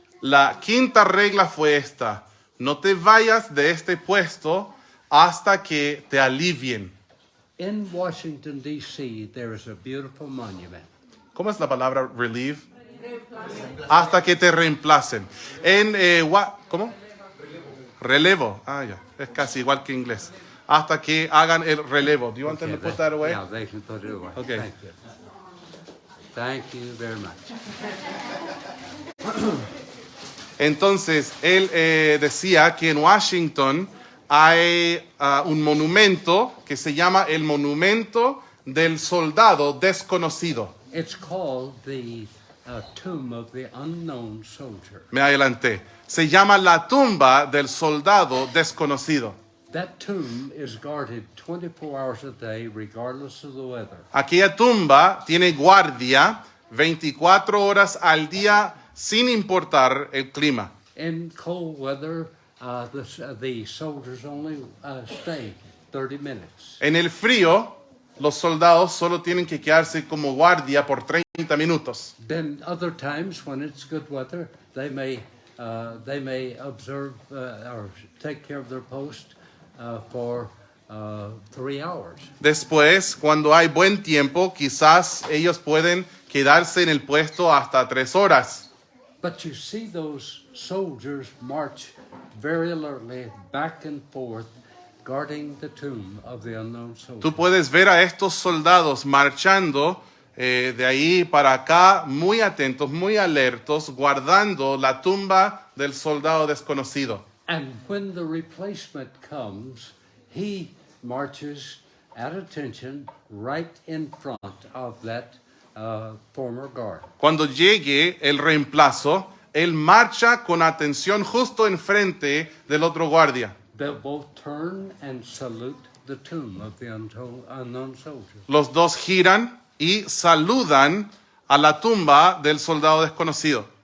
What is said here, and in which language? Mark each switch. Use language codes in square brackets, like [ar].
[es] La quinta regla fue esta, no te vayas de este puesto hasta que te alivien. [en] In Washington, D.C., there is a beautiful monument. [es] ¿Cómo es la palabra relieve? Hasta que te reemplacen. ¿Cómo? Relevo. Ah, ya. Es casi igual que inglés. Hasta que hagan el relevo. [en] Do you want them to put that away? Yeah, they can put it away. Okay. Thank you. Thank you very much. [es] Entonces, él decía que en Washington hay un monumento que se llama el Monumento del Soldado Desconocido. [en] It's called the Tomb of the Unknown Soldier. [es] Me adelanté. Se llama la tumba del soldado desconocido. [en] That tomb is guarded 24 hours a day, regardless of the weather. [es] Aquella tumba tiene guardia 24 horas al día sin importar el clima. [en] In cold weather, the soldiers only stay 30 minutes. [es] En el frío, los soldados solo tienen que quedarse como guardia por 30 minutos. [en] Then other times, when it's good weather, they may observe or take care of their post for 3 hours. [es] Después, cuando hay buen tiempo, quizás ellos pueden quedarse en el puesto hasta 3 horas. [en] But you see those soldiers march very alertly back and forth, guarding the tomb of the unknown soldier. [es] Tú puedes ver a estos soldados marchando de ahí para acá, muy atentos, muy alertos, guardando la tumba del soldado desconocido. [en] And when the replacement comes, he marches at attention right in front of that former guard. [es] Cuando llegue el reemplazo, él marcha con atención justo enfrente del otro guardia. [en] They'll both turn and salute the tomb of the unknown soldier. [es] Los dos giran y saludan a la tumba del soldado desconocido.